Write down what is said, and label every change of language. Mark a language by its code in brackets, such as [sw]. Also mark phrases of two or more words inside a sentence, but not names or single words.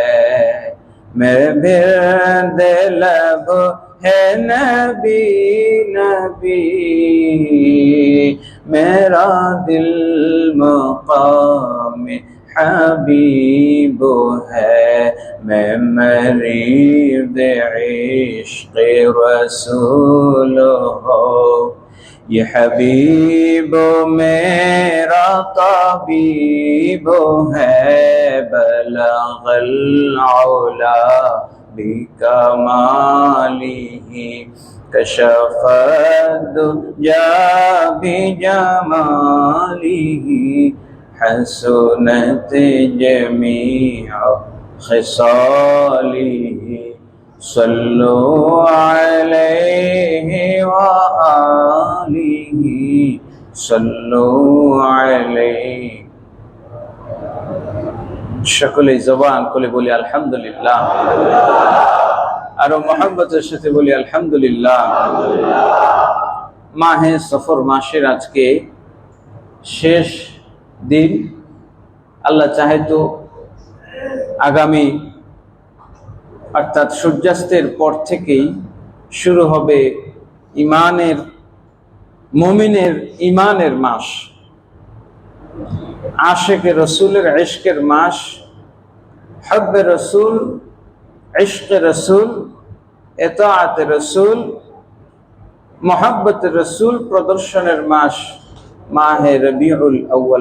[ur] میرے بھید لب ہے نبی نبی، میرا دل مقام حبیب ہے. میں مرید عشق رسول ہو، یہ حبیب میرا طبیب ہے. [ar] بلغ العلى بكماله، كشف الدجى بجماله، حسنت جميع خصاله. صلوا عليه وآله، صلوا عليه. [bn] সকলে জবান খুলে বলি আলহামদুলিল্লাহ, আর মোহাব্বতের সাথে বলি আলহামদুলিল্লাহ। মাহে সফর মাসের আজকে শেষ দিন। [ur] اللہ چاہے تو [bn] আগামী অর্থাৎ সূর্যাস্তের পর থেকেই শুরু হবে ইমানের, মুমিনের ইমানের মাস, আশিকে রসুলের ইশকের মাস, [ur] حب رسول، عشق رسول، اطاعت رسول، محبت رسول [bn] প্রদর্শনের মাস, মাহে রবিউল আউয়াল।